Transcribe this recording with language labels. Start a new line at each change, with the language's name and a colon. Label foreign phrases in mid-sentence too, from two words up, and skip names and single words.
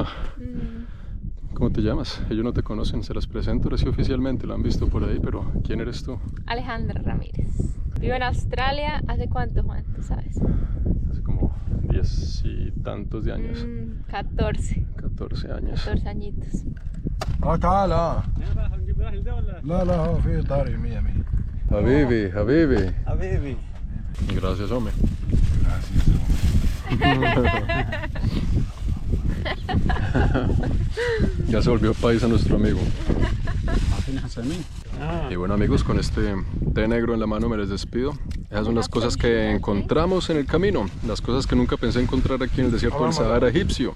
Spanish: ¿Cómo te llamas? Ellos no te conocen, se las presento ahora sí oficialmente, lo han visto por ahí, pero ¿quién eres tú? Alejandra Ramírez. Vivo en Australia. ¿Hace cuánto, Juan? ¿Tú sabes? Hace como 10 y tantos de años. 14. 14 años. 14 añitos.
Arabic: تعال لا لا هو في طاري 100 100 حبيبي، حبيبي. حبيبي
Spanish: Gracias, hombre. Ya se volvió paisa nuestro amigo. Y bueno, amigos, con este té negro en la mano me les despido. Esas son las cosas que encontramos en el camino, las cosas que nunca pensé encontrar aquí en el desierto del Sahara egipcio.